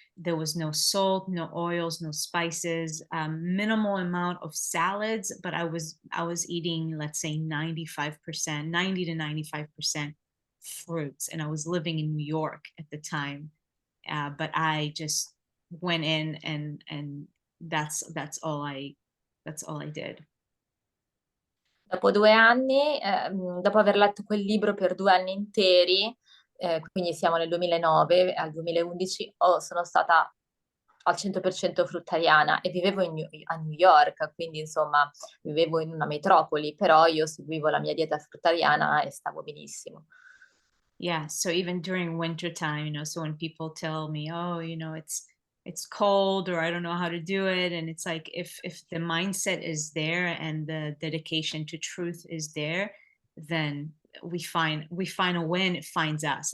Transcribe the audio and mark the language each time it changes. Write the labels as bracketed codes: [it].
[en] There was no salt, no oils, no spices, minimal amount of salads, but I was eating, let's say 95%, 90 to 95% fruits, and I was living in New York at the time. But I just went in, and that's all I did. [it] Dopo 2 anni, dopo aver letto quel libro per 2 anni interi, quindi siamo nel 2009 al 2011, sono stata al 100% fruttariana e vivevo a New York, quindi insomma vivevo in una metropoli, però io seguivo la mia dieta fruttariana e stavo benissimo. [en] Yeah, so even during winter time, so when people tell me, oh, it's cold, or I don't know how to do it, and it's like, if the mindset is there and the dedication to truth is there, then we find a way, and it finds us.